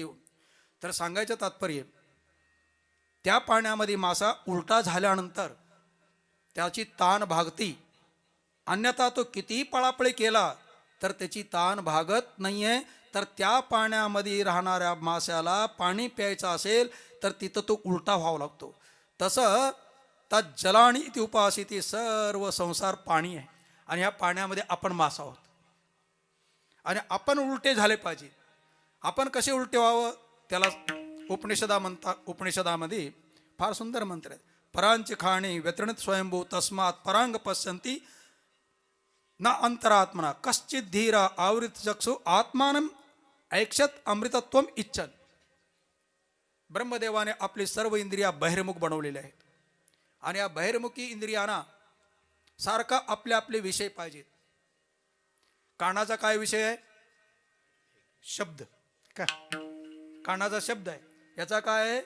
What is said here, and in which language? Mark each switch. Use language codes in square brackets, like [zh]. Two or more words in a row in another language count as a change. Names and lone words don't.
[mr] तर सांगायचं तात्पर्य, त्या पाण्यामध्ये मासा उलटा झाल्यानंतर त्याची ताण भागती, अन्यथा तो कितीही पळापळी केला तर त्याची ताण भागत नाही आहे. तर त्या पाण्यामध्ये राहणाऱ्या माशाला पाणी प्यायचं असेल तर तिथं तो उलटा व्हावा लागतो. तसं त्या [sa] जलाणी इति उपासिती, [mr] सर्व संसार पाणी आहे, आणि ह्या पाण्यामध्ये आपण मासा आहोत, आणि आपण उलटे झाले पाहिजे. आपण कसे उलटे व्हावं त्याला उपनिषदामध्ये फार सुंदर मंत्र आहेत. [sa] परांची खाणी व्यतरणित स्वयंभू तस्मात परांग पश्यंती ना अंतरात्मना कश्चित धीरा आवृत चक्षु आत्मानम ऐक्षत अमृतत्वम इच्छन. [mr] ब्रह्मदेवाने आपली सर्व इंद्रिया बहिर्मुख बनवलेल्या आहेत, आणि या बहिर्मुखी इंद्रियांना सारखा आपले आपले विषय पाहिजेत. कानाचा काय विषय आहे? शब्द. का कानाचा शब्द आहे, याचा काय आहे?